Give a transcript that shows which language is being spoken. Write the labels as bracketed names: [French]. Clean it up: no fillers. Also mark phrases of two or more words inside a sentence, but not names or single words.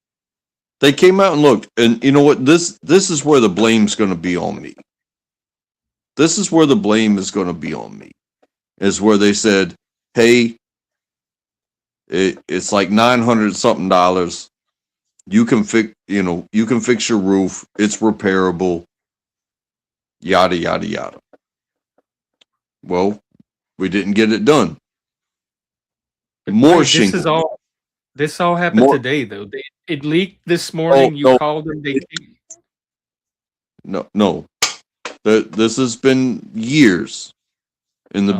[English] They came out and looked, and you know what? This is where the blame's going to be on me. This is where the blame is going to be on me. Is where they said, "Hey, it's like $900 something. You can fix, you can fix your roof. It's repairable. Yada yada yada." Well, we didn't get it done. More Wait, shingles. This all happened More- today, though. It leaked this morning. You no. called them. No. This has been years in the